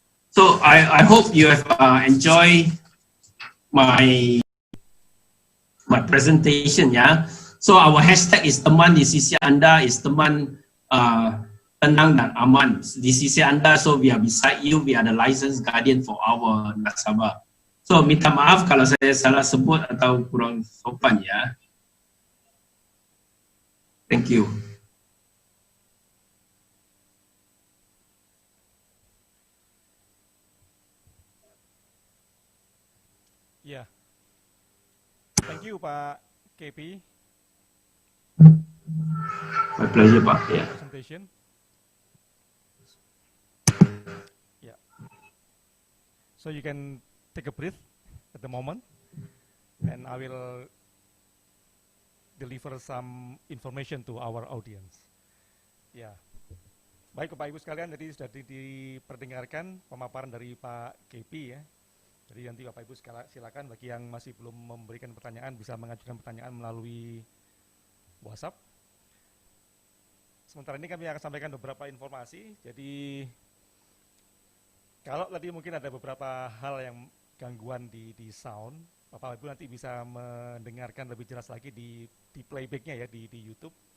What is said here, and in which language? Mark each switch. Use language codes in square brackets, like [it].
[en] So I hope you have enjoyed my my presentation [id] ya. [en] So our hashtag is [id] teman di sisi anda, is teman tenang dan aman di sisi anda. [en] So we are beside you, we are the licensed guardian for our nasabah. [id] So minta maaf kalau saya salah sebut atau kurang sopan ya. [en] Thank you. Ya, thank you Pak KP. My pleasure Pak. Yeah. Presentation. Yeah. So you can take a breath at the moment, and I will deliver some information to our audience. [id] Ya, baik Bapak Ibu sekalian, jadi sudah diperdengarkan pemaparan dari Pak KP ya. Jadi nanti Bapak Ibu silakan bagi yang masih belum memberikan pertanyaan bisa mengajukan pertanyaan melalui WhatsApp. Sementara ini kami akan sampaikan beberapa informasi. Jadi kalau tadi mungkin ada beberapa hal yang gangguan di sound, Bapak Ibu nanti bisa mendengarkan lebih jelas lagi di playbacknya ya di YouTube.